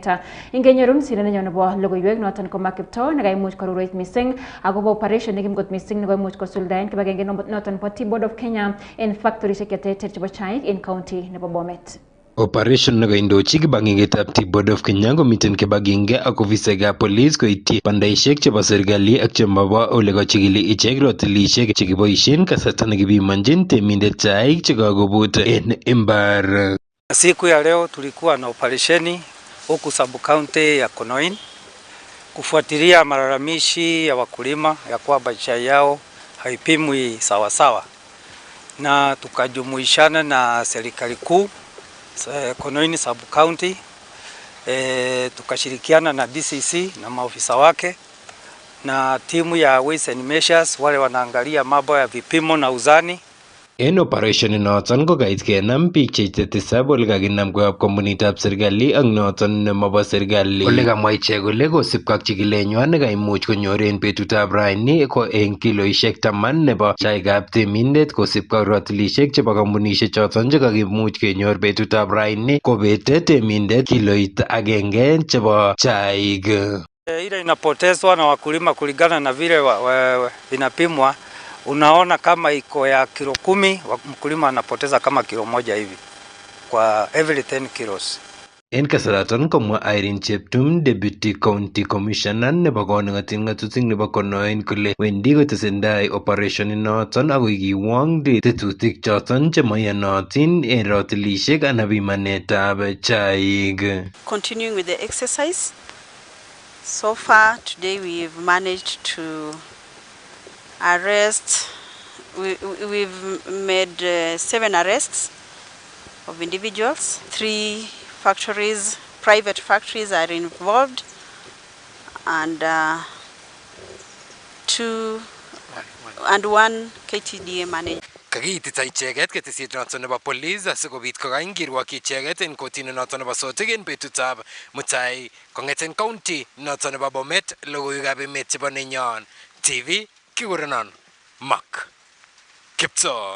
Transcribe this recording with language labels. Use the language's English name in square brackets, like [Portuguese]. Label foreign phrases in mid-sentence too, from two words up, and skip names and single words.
[Kalenjin] Ingenyorun sirindenyo nebo logoiywek noton ko Makipto nekaimuch koruroit missing akobo operation nekim kot missing nekoimuch kosuldaen kibagenge noton bo Tea Board of Kenya en factorisiek cheterter chebo chaik en county nebo Bomet. Operation nekaindochi kibagengetab Tea Board of Kenya komiten kibagenge ak ofisaekab police koityi bandaisiek chebo serikali ak chemobo ole kochikili ichek rotilisiek chekiboisien kasarta nekipimonjin temindet chaik chekakobut en imbar. [Swahili] Siku ya leo tulikuwa na operesheni huku sub-county ya Konoin kufuatilia malalamishi ya wakulima ya kwamba chai yao haipimwi sawasawa, na tukajumuishana na serikali kuu Konoin sub-county, tukashirikiana na DCC na maofisa wake na timu ya [English] Ways and Measures [Swahili] wale wanaangalia mambo ya vipimo na uzani. [Kalenjin] En operation inoton ko kait kenam biik cheite tisab ole kakinam koyob kompunitab serikali ak noton nemobo serikali. Ole kamwa ichek kole kosibkei ak chikilenywan nekaimuch konyor en betutab raini ko en kiloisiek 10 nebo chaikab temindet kosibkei ak rotilisiek chebo kampunisiek choton chekakimuch kenyor betutab raini kobete temindet kiloit agenge chebo chaik. [Swahili] Ile inapotezwa na wakulima kulingana na vile vinapimwa. Unaona kama iko ya kilo 10, mkulima anapoteza kama kilo 1 hivi kwa [English] every 10 kilos. [Kalenjin] En kasaraton komwa Irene Cheptum, [English] Deputy County Commissioner [Kalenjin] nebo koning'oting ng'atutik nebo Konoin kole wendi kotesendai operation inoton akoi kiwong tetutik choton chemoiyonotin en rotilisiek anan pimanetab chaik. [English] Continuing with the exercise, so far today we've managed to arrest, we've made 7 arrests of individuals. 3 factories, private factories are involved, and 1 KTDA manager. [Kalenjin] Kakiitita icheket ketesiet noton nebo police asikobit kokany kirwokyi icheket en kotini noton nebo Sotik en betutab mutai kong'eten county noton nebo Bomet. Logoiywekab emet chebo Nenyon TV kikurenon Mark Kipto.